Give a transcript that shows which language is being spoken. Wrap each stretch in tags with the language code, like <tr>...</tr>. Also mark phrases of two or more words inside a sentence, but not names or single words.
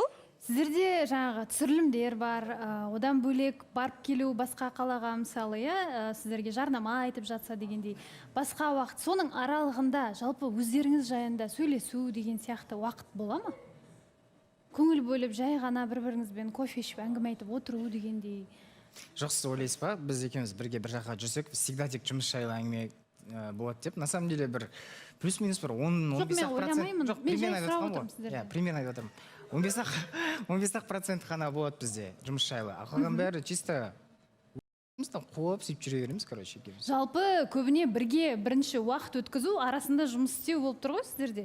<kk>Сіздерде жаңағы түсірілімдер бар, одан бөлек барып келу басқа қалаға, мысалы, сіздерге жарнама айтып жатса дегендей, басқа уақыт, соның аралығында жалпы өздеріңіз жайында сөйлесу деген сияқты уақыт бола ма? Көңіл бөліп, жай ғана бір-біріңізбен кофе ішіп әңгіме айтып отыру дегендей. Жоқ, сіз ойлайсыз ба, біз екеуміз бірге бір жаққа жүрсек, всегда тек жұмыс жайлы әңгіме болады деп.</kk> <ru>На самом деле</ru> <kk>бір плюс-минус бір 10-15%. Жоқ, примерно айтып отырмын ғой. Иә, примерно айтып отырмын. 15% қана болады бізде жұмыс жайлы. Қалған бәрі чисто қуып сөйтіп жүре береміз, короче. Жалпы көбіне бірге бірінші уақыт өткізу арасында жұмыс істеу болып тұр ғой сіздерде?</kk>